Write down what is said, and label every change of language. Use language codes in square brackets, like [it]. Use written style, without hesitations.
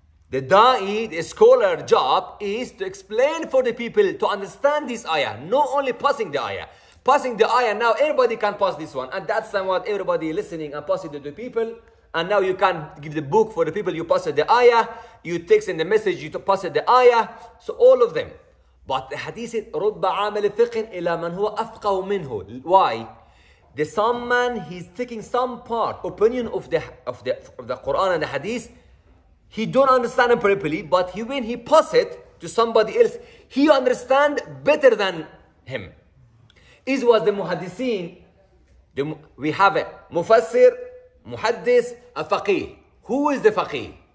[en] The da'i, the scholar job is to explain for the people to understand this ayah. Not only passing the ayah. Passing the ayah, now everybody can pass this one. And that's what everybody listening and passing to the people. And now you can give the book for the people, you pass it the ayah, you text in the message, you pass it the ayah, so all of them. But the hadith is, [ar] رُبَّ عَامِلِ فِقٍ إِلَى مَنْ هُوَ أَفْقَهُ مِنْهُ. [en] Why? The some man, he's taking some part, opinion of the Quran and the hadith, he don't understand it properly, but when he pass it to somebody else, he understand better than him. This was the muhaddithin. We have a mufassir, muhaddis, a faqih. Who is the faqih?